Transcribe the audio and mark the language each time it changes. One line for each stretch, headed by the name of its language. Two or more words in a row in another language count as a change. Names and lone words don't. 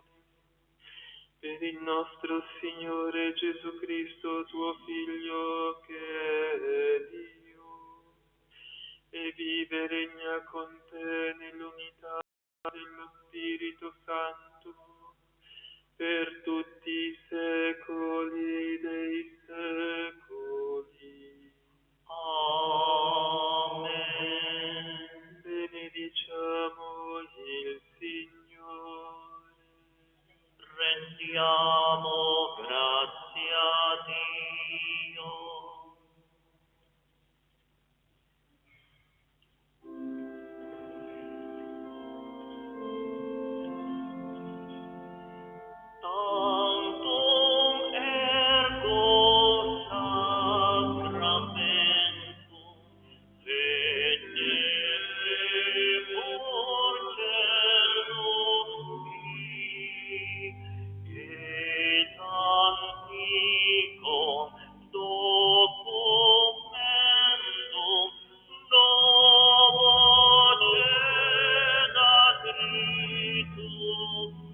Italian: Per il nostro Signore Gesù Cristo, tuo Figlio, che è Dio, e vive e regna con te nell'unità dello Spirito Santo, per tutti i secoli dei secoli. Amen. Benediciamo il Signore. Rendiamo grazie a Dio.
Latin: Tantum ergo sacramentum veneremur Cernosti et antiquum documentum novo cedatritum